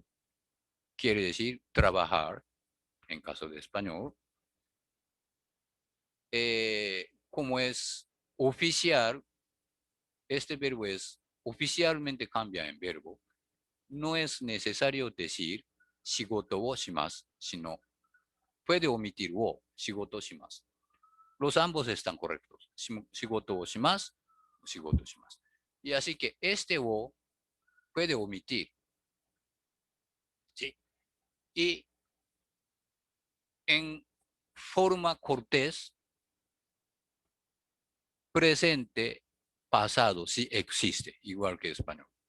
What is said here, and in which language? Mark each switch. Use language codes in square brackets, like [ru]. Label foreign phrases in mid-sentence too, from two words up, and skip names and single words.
[es] Quiere decir trabajar, en caso de español. Como es oficial, este verbo es oficialmente cambia en verbo. No es necesario decir [ja] 仕事をします, [es] sino puede omitir wo, [ja] 仕事します. [es] Los ambos están correctos. [ja] 仕事をします、仕事します. [es] Y así que este wo puede omitir. ¿Sí? Y en forma cortés, presente, pasado, sí existe, igual que español.